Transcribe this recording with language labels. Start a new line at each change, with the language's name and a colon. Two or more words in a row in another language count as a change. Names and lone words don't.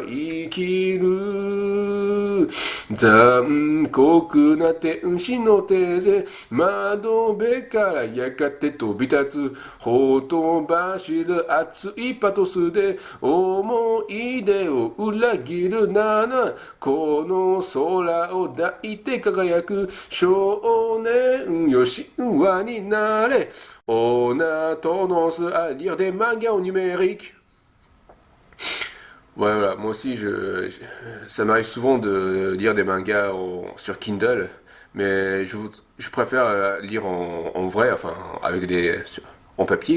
Japanese: 生きる残酷な天使の手で窓辺からやがて飛び立つほとばしる熱いパトスで思い出を裏切るならこの空を抱いて輝く少年よ神話になれ
French: On a tendance à lire des mangas en numérique. Ouais, voilà, moi aussi, ça m'arrive souvent de lire des mangas sur Kindle, mais je préfère lire en vrai, enfin, en papier.